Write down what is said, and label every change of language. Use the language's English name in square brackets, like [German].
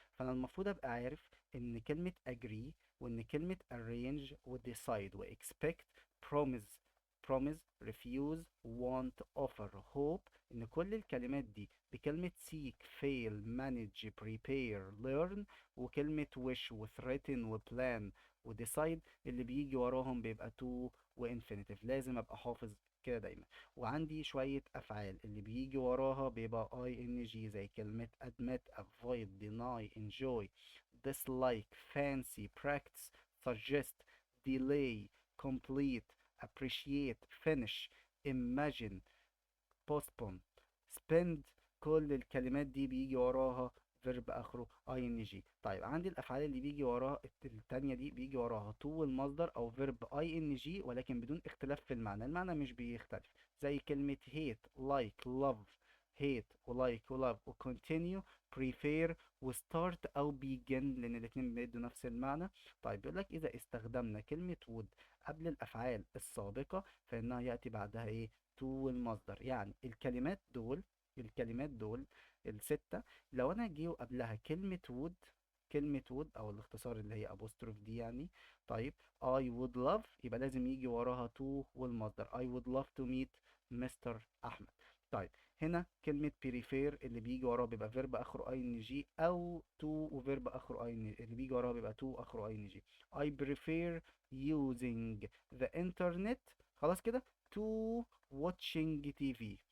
[Arabic] فأنا المفروض أبقى عارف إن كلمة agree، وإن كلمة arrange و decide و expect، promise promise refuse want offer hope، إن كل الكلمات دي بكلمة seek fail manage prepare learn، وكلمة wish و threaten و plan و decide اللي بيجي وراهم بيبقى to وانفينيتيف. لازم ابقى حافظ كده دايما. وعندي شوية افعال اللي بيجي وراها بيبقى ing زي كلمة admit avoid deny enjoy dislike fancy practice suggest delay complete appreciate finish imagine postpone spend. كل الكلمات دي بيجي وراها فيرب اخره ing. طيب عندي الافعال اللي بيجي وراها التانية دي بيجي وراها to والمصدر او فيرب ing، ولكن بدون اختلاف في المعنى، المعنى مش بيختلف. زي كلمة hate like love hate و like و love و continue prefer و start او begin، لان الاتنين بيدوا نفس المعنى. طيب بيقول لك اذا استخدمنا كلمة would قبل الافعال السابقة فانها ياتي بعدها ايه؟ to المصدر. يعني الكلمات دول الكلمات دول الستة، لو انا جه قبلها كلمة would، كلمة would او الاختصار اللي هي apostrophe دي يعني. طيب I would love يبقى لازم يجي وراها to والمصدر [English] I would love to meet [Arabic] مستر احمد. طيب هنا كلمة prefer اللي بيجي وراها بيبقى فيرب اخره ing، او to وفيرب اخره ing اللي بيجي وراها بيبقى to اخره ing. [English] I prefer using the internet، [Arabic] خلاص كده، [English] to watching TV.